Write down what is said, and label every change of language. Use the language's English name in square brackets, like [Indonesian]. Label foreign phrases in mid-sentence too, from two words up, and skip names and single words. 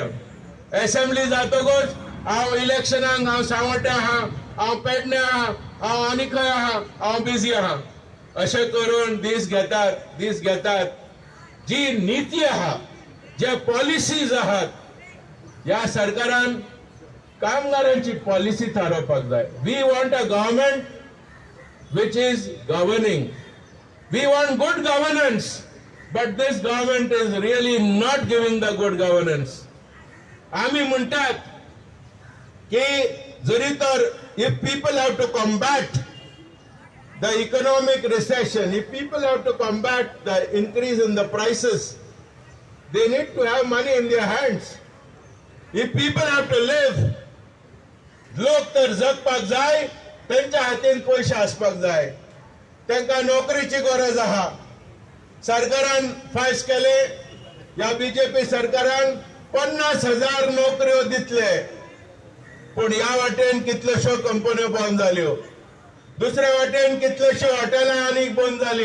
[Konkani] असेंब्ली जातकूच हांव इलेक्शनाक हांव सावड्डे आहा, हांव पेडणे आहा, हांव आनी खंय आहा, हांव बिजी आहा. अशें करून दीस घेतात. जी नीती आहा, जे पॉलिसीज आहात, या सरकारान कामगारांची पॉलिसी थारोवपाक जाय. [English] We want a government which is governing. We want good governance, but this government is really not giving the good governance. [Konkani] आम्ही म्हणतात की जरी तर [English] if people have to combat the economic recession, if people have to combat the increase in the prices, they need to have money in their hands. If people have to live, [Konkani] लोक तर जगपाक जाय, त्यांच्या हातीन पैसे आसपाक जाय. त्यांना नोकरीची गरज आहा. सरकारान फायस केले, या बीजेपी सरकारान 50,000 नोकऱ्यो दितले. पण या वाटेन कितल्योश्यो कंपन्यो बंद जाल्यो, दुसऱ्या वाटेन कितल्योश्यो हॉटेलां आनीक बंद जाली.